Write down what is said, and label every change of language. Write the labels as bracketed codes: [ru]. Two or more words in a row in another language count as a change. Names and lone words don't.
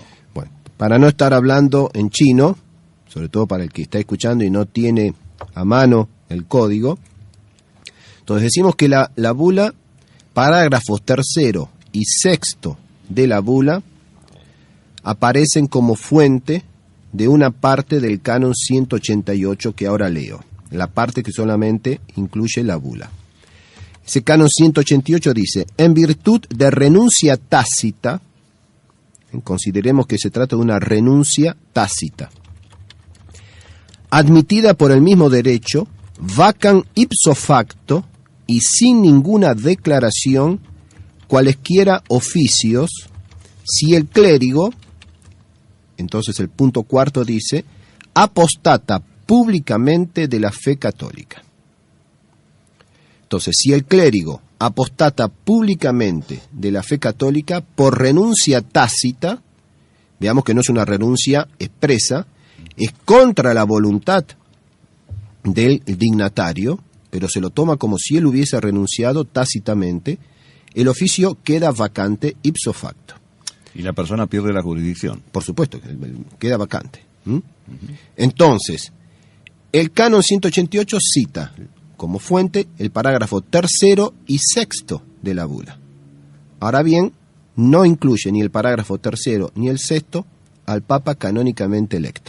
[es] Bueno, para no estar hablando en chino, sobre todo para el que está escuchando y no tiene a mano el código, entonces decimos que la bula, parágrafos tercero y sexto de la bula, aparecen como fuente de una parte del canon 188 que ahora leo, la parte que solamente incluye la bula. Ese canon 188 dice: en virtud de renuncia tácita, consideremos que se trata de una renuncia tácita, admitida por el mismo derecho, vacan [la] ipso facto [es] y sin ninguna declaración cualesquiera oficios, si el clérigo, entonces el punto cuarto dice, apostata públicamente de la fe católica. Entonces, si el clérigo apostata públicamente de la fe católica por renuncia tácita, veamos que no es una renuncia expresa, es contra la voluntad del dignatario, pero se lo toma como si él hubiese renunciado tácitamente, el oficio queda vacante [la] ipso facto. [es] Y la persona pierde la jurisdicción. Por supuesto, queda vacante. Entonces, el canon 188 cita como fuente el parágrafo tercero y sexto de la bula. Ahora bien, no incluye ni el parágrafo tercero ni el sexto al Papa canónicamente electo.